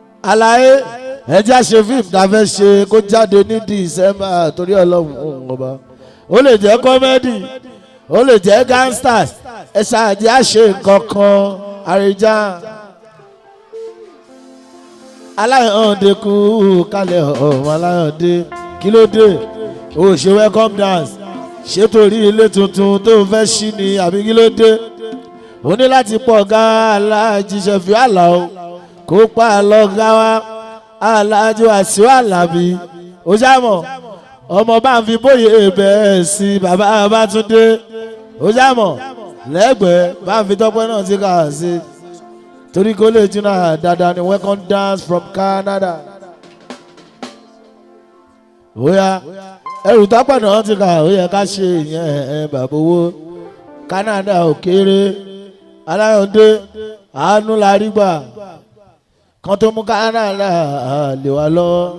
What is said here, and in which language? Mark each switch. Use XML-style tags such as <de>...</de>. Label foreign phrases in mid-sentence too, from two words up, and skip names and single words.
<yo>Àlàyé, ẹ jẹ́ á ṣe fíìmù tá a fẹ́ ṣe kó jáde ní December torí Ọlọ́run ọba. Ó lè jẹ́ comedy, ó lè jẹ́ gangsters, ẹ ṣáà jẹ́ á ṣe nǹkan kan, Àrẹ̀já. Aláyọ̀dé kú kalẹ̀ ọmọ Aláyọ̀dé, kí ló dé? O ò ṣe</yo> <en>welcome dance,</en> <yo>ṣé torí ilé tuntun tó fẹ́ ṣí ni àbí kí ló dé? O ní láti pọ̀ ga Aláàjì Ṣẹ̀fí Àlàó, kó pa lọ ga wa, Aláàjì Wàsíù Àlàbí, ó já mọ̀, ọmọ bá ń fi bóyè bẹ́ẹ̀ sí bàbá Babátúndé, ó já mọ̀, lẹ́gbẹ̀ẹ́ bá ń fi Tọ́pẹ́ náà sí kà sí, torí kó lè jìnnà dáadáa ni</yo> <en>welcome dance from Canada.</en> <yo>Ó yá, ẹrù Tọ́pẹ́ náà ti kà, ó yẹ ká ṣe ìyẹn, ẹ, bàbá owó. Canada ò kéré, Aláyọ̀dé, àánú la rí gbà, kan tó mú Canada lé wa lọ.</yo>